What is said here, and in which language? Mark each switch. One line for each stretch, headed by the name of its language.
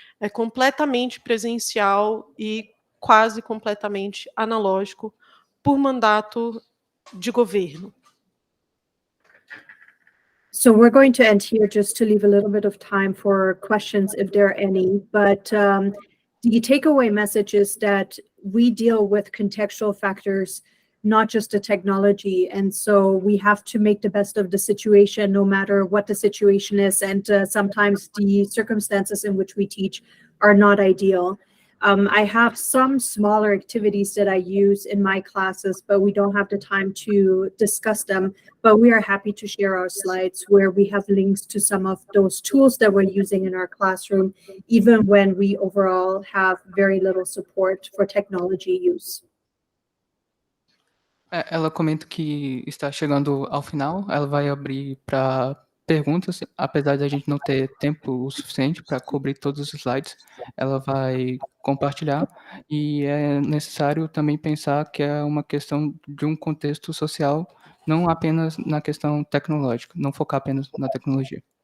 Portuguese: É completamente presencial e quase completamente analógico por mandato de governo.
English: So we're going to end here just to leave a little bit of time for questions if there are any. But the takeaway message is that we deal with contextual factors, not just the technology. And so we have to make the best of the situation, no matter what the situation is. And sometimes the circumstances in which we teach are not ideal. I have some smaller activities that I use in my classes, but we don't have the time to discuss them. But we are happy to share our slides where we have links to some of those tools that we're using in our classroom, even when we overall have very little support for technology use.
Portuguese: Ela comenta que está chegando ao final, ela vai abrir para perguntas, apesar de a gente não ter tempo o suficiente para cobrir todos os slides, ela vai compartilhar, e é necessário também pensar que é uma questão de um contexto social, não apenas na questão tecnológica, não focar apenas na tecnologia.